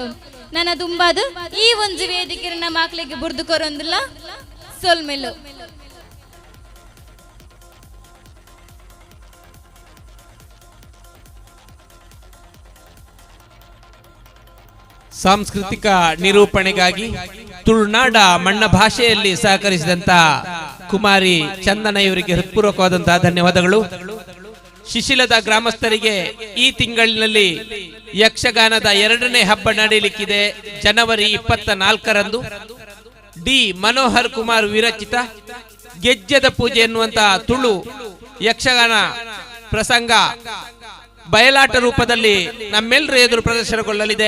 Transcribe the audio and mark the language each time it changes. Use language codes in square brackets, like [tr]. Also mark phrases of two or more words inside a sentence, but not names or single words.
[tcy] ನನ್ನ ದುಂಬಾದು ಈ ಒಂಜಿ ವೇದಿಕೆ ನಮ್ಮ ಮಕ್ಕಳಿಗೆ ಬುರ್ದು ಕೊರೊಂದಿಲ್ಲ ಸೊಲ್ಮೆಲು. [kn] ಸಾಂಸ್ಕೃತಿಕ ನಿರೂಪಣೆಗಾಗಿ ತುಳುನಾಡ ಮಣ್ಣ ಭಾಷೆಯಲ್ಲಿ ಸಹಕರಿಸಿದಂತ ಕುಮಾರಿ ಚಂದನ ಇವರಿಗೆ ಹೃತ್ಪೂರ್ವಕವಾದಂತಹ ಧನ್ಯವಾದಗಳು. ಶಿಶಿಲದ ಗ್ರಾಮಸ್ಥರಿಗೆ ಈ ತಿಂಗಳಿನಲ್ಲಿ ಯಕ್ಷಗಾನದ 2ನೇ ಹಬ್ಬ ನಡೆಯಲಿಕ್ಕಿದೆ. ಜನವರಿ 24ರಂದು ಡಿ ಮನೋಹರ್ ಕುಮಾರ್ ವಿರಚಿತ ಗೆಜ್ಜೆದ ಪೂಜೆ ಎನ್ನುವಂತಹ ತುಳು ಯಕ್ಷಗಾನ ಪ್ರಸಂಗ ಬಯಲಾಟ ರೂಪದಲ್ಲಿ ನಮ್ಮೆಲ್ಲರ ಎದುರು ಪ್ರದರ್ಶನಗೊಳ್ಳಲಿದೆ.